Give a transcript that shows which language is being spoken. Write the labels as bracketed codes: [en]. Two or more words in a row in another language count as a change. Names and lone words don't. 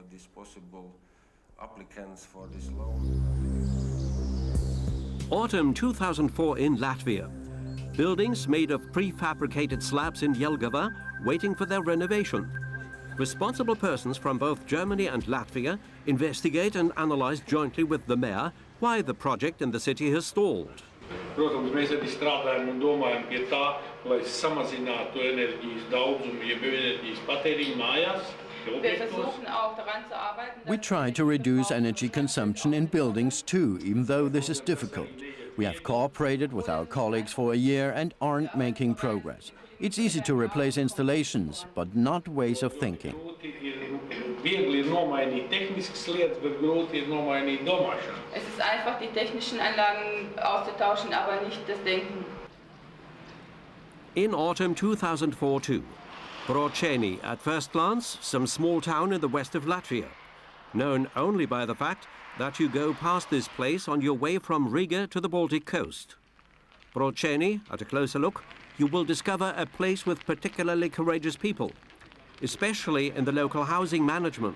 [en] Autumn 2004 in Latvia. Buildings made of prefabricated slabs in Jelgava waiting for their renovation. Responsible persons from both Germany and Latvia investigate and analyze jointly with the mayor why the project in the city has stalled. [lv] Protams, mēs arī strādājam un domājam pie tā, lai samazinātu enerģijas daudzumu, jeb enerģijas patēriņu mājās. [en] We try to reduce energy consumption in buildings too, even though this is difficult. We have cooperated with our colleagues for a year and aren't making progress. It's easy to replace installations, but not ways of thinking. [lv] Viegli ir nomainīt tehniskas lietas, bet grūti ir nomainīt domāšanu. [de] Es ist einfach, die technischen Anlagen auszutauschen, aber nicht das Denken. [en] In autumn 2004 too, Brocēni, at first glance, some small town in the west of Latvia, known only by the fact that you go past this place on your way from Riga to the Baltic coast. Brocēni, at a closer look, you will discover a place with particularly courageous people, especially in the local housing management.